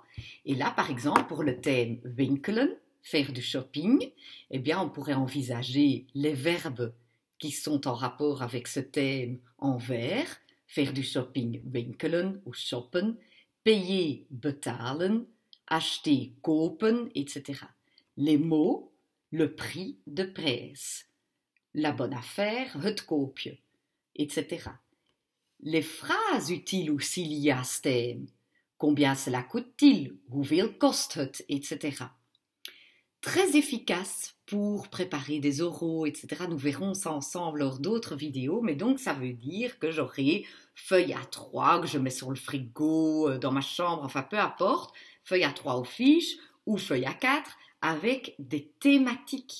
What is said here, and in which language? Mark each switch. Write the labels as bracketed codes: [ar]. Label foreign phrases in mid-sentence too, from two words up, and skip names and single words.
[fr] Et là, par exemple, pour le thème winkelen, faire du shopping, eh bien, on pourrait envisager les verbes qui sont en rapport avec ce thème en vert, faire du shopping winkelen ou shoppen, payer betalen, acheter kopen, etc. Les mots, le prix [nl] de prijs, [fr] la bonne affaire, [nl] het koopje, [fr] etc. Les phrases utiles aussi liées à ce thème. Combien cela coûte-t-il? [nl] Hoeveel kost het? [fr] Etc. Très efficace pour préparer des oraux, etc. Nous verrons ça ensemble lors d'autres vidéos, mais donc ça veut dire que j'aurai feuille A3 que je mets sur le frigo, dans ma chambre, enfin peu importe, feuille A3 aux fiches ou feuille A4 avec des thématiques.